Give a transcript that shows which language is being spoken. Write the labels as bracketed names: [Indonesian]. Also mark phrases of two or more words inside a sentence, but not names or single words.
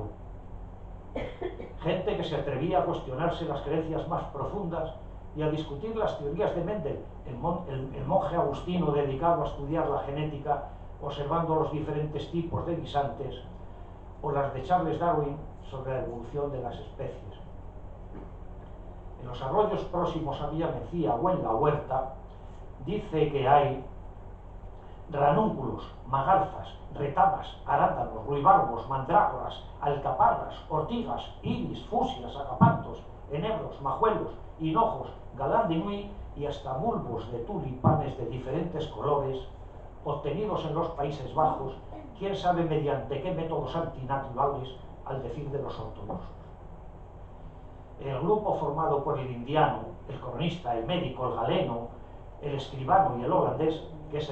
[Spanish] Gente que se atrevía a cuestionarse las creencias más profundas y a discutir las teorías de Mendel, el monje agustino dedicado a estudiar la genética, observando los diferentes tipos de guisantes, o las de Charles Darwin sobre la evolución de las especies. En los arroyos próximos a Villa Mencía o en la huerta, dice que hay ranúnculos, magarzas, retamas, arándanos, ruibarbos, mandrágoras, alcaparras, ortigas, iris, fusias, agapantos, enebros, majuelos, hinojos, galán de nuy y hasta bulbos de tulipanes de diferentes colores, obtenidos en los Países Bajos, quién sabe mediante qué métodos antinaturales, al decir de los ortodoxos. El grupo formado por el indiano, el cronista, el médico, el galeno, el escribano y el holandés, que es